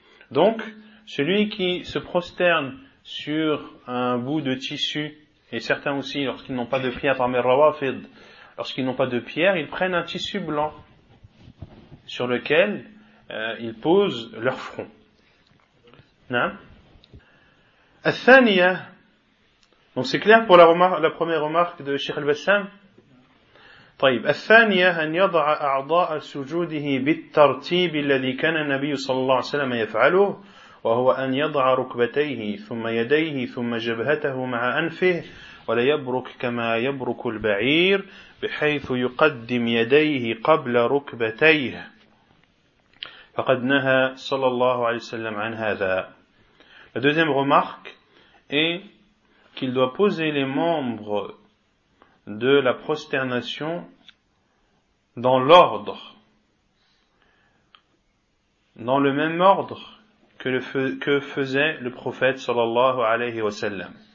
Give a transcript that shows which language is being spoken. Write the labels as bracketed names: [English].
[French] Donc, celui qui se prosterne sur un bout de tissu, et certains aussi, lorsqu'ils n'ont pas de pierre, parmi Rawafid, lorsqu'ils n'ont pas de pierre, ils prennent un tissu blanc sur lequel ils posent leur front. Al-Thaniya, donc c'est clair pour la première remarque de Cheikh Al-Bassam. [Arabic] طيب الثانية أن يضع أعضاء سجوده بالترتيب الذي كان النبي صلى الله عليه وسلم يفعله وهو أن يضع ركبتيه ثم يديه ثم جبهته مع أنفه ولا يبرك كما يبرك البعير بحيث يقدم يديه قبل ركبتيه فقد نهى صلى الله عليه وسلم عن هذا. [French] La deuxième remarque est qu'il doit poser les membres de la prosternation dans l'ordre, dans le même ordre que faisait le prophète [Arabic] sallallahu alayhi wa sallam,